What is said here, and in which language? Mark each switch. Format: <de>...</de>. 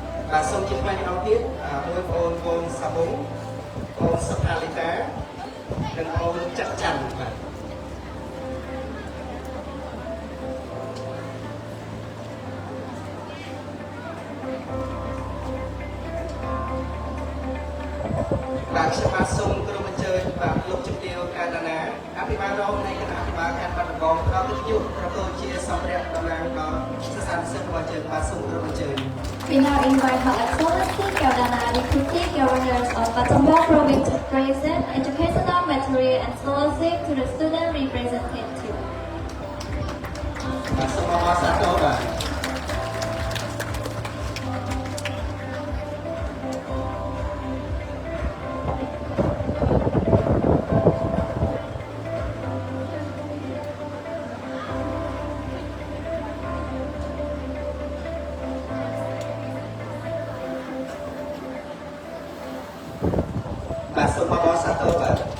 <km>បាទសូមជាថ្មីម្ដងទៀតមួយបងប្អូនសាប៊ុងបងសុខាលីតានិងបងចាក់ច័ន្ទបាទ បាទខ្ញុំបាទសូមគោរពអញ្ជើញបាទលោកជំទាវកាណាណាអភិបាលរងនៃគណៈអភិបាលខេត្តបាត់ដំបងផ្ដល់កិត្តិយសប្រពោជាសម្ភារៈតំណាងដល់សិស្សានុសិស្សរបស់យើងបាទសូមគោរពអញ្ជើញ</km> <en>We now invite Her Excellency Keldana Deputy Governors of Battambang Province to present educational material and scholarship to the student representative.</en> <km>បាទសូមអរសាទរបាទ បាទសូមអរសាទរបាទ</km>